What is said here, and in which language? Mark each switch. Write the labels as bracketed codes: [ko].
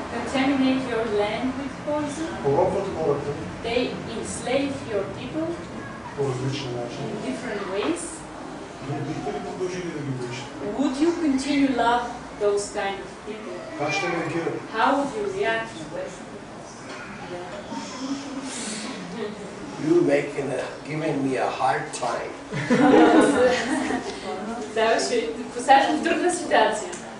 [en] contaminate your land with poison, [bg] поробват хората [en] they enslave your people [bg] по различни начини? [en] in different ways? [bg] Вие бихте ли продължили да ги обичате? [en] Would you continue love those kind of people? [bg] Как ще реагирате? [en] How would you react to that? You giving me a hard time. [bg] Да, ще посаждам в трудна ситуация.